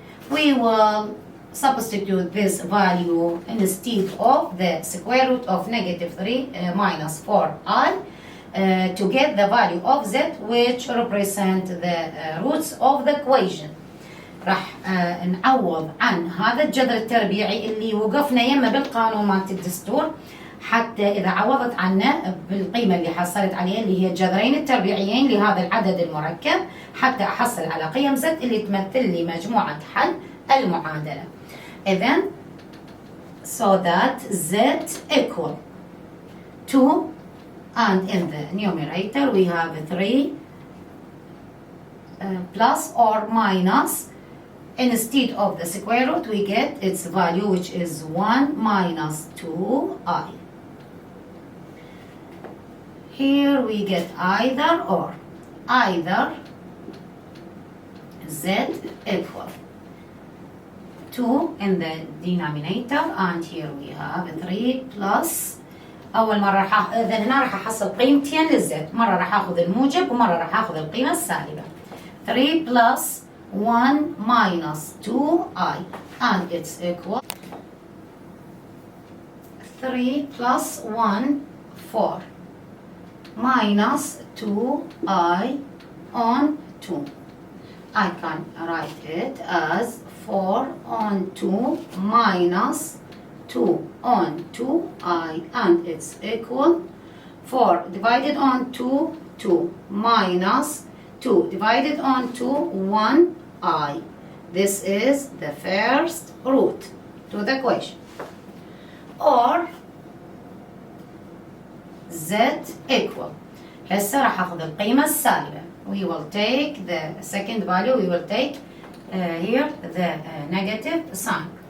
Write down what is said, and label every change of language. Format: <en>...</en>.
<en>We will substitute this value instead of the square root of negative 3 minus 4i to get the value of z, which represent the roots of the equation.</en> <ar>راح نعوض عن هذا الجذر التربيعي اللي وقفنا يمه بالقانون مالت الدستور، حتى إذا عوضت عنه بالقيمة اللي حصلت عليها اللي هي الجذرين التربيعيين لهذا العدد المركب، حتى أحصل على قيم z اللي تمثل لي مجموعة حل المعادلة. إذن</ar> <en>so that z equal 2, and in the numerator we have 3 plus or minus Instead of the square root, we get its value, which is 1 minus 2i. Here we get either or. Either z equal 2 in the denominator, and here we have 3 plus.</en> <ar>أول مرة إذا هنا راح أحصل قيمتين للزد، مرة راح آخذ الموجب ومرة راح آخذ القيمة السالبة.</ar> <en>3 plus 1 minus 2i, and it's equal 3 plus 1 4 minus 2i on 2. I can write it as 4 on 2 minus 2 on 2i, and it's equal 4 divided on 2, 2 minus 2 divided on 2, 1i. This is the first root to the equation. Or z equal.</en> <ar>هسه راح اخذ القيمة السالبة.</ar> <en>We will take the second value, we will take here the negative sign.</en>